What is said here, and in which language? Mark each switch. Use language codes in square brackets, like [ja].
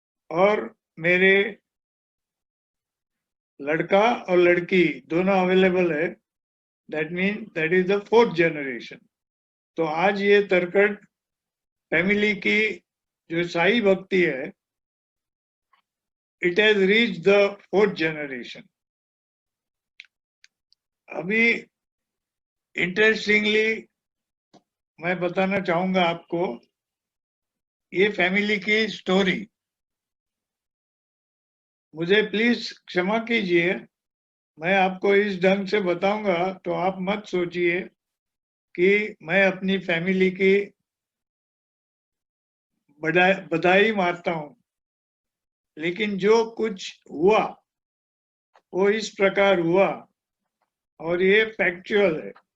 [hi] और मेरे लड़का और लड़की दोनों अवेलेबल है, [en] That mean that is the fourth generation. [hi] तो आज ये तरखड़ फैमिली की जो साई भक्ति है, [en] it has reached the 4th generation. [hi] अभी इंटरेस्टिंगली मैं बताना चाहूंगा आपको ये फैमिली की स्टोरी। मुझे प्लीज क्षमा कीजिए, मैं आपको इस ढंग से बताऊंगा तो आप मत सोचिए कि मैं अपनी फैमिली की बधाई मारता हूं, लेकिन जो कुछ हुआ वो इस प्रकार हुआ और ये फैक्चुअल है।